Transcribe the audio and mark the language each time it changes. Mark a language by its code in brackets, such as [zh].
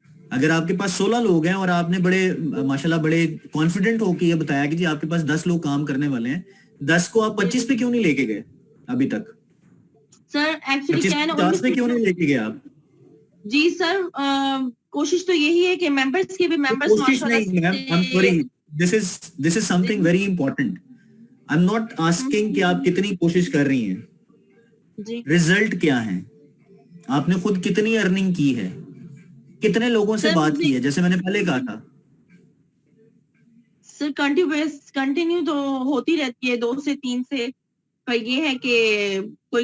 [ur] اگر آپ کے پاس 16 لوگ ہیں اور آپ نے بڑے ماشاءاللہ بڑے کانفیڈنٹ ہو کے یہ بتایا کہ جی آپ کے پاس 10 لوگ کام کرنے والے ہیں, 10 کو آپ 25 پہ کیوں نہیں لے کے گئے ابھی تک؟ سر ایکچولی 25 کیا ہے نا 50 پہ کیوں نہیں لے کے گئے آپ؟ جی سر کوشش تو یہی ہے کہ ممبرس کے بھی ممبرس کوشش نہیں میم, [en] I'm sorry, this is something very important. I'm not asking [ur] کہ آپ کتنی کوشش کر رہی ہیں, جی ریزلٹ کیا ہے, آپ نے خود کتنی ارننگ کی ہے, کتنے لوگوں سے بات کی ہے, جیسے میں نے پہلے کہا تھا. سر کنٹینیو تو ہوتی رہتی ہے 2 سے 3 سے, پر یہ ہے کہ کوئی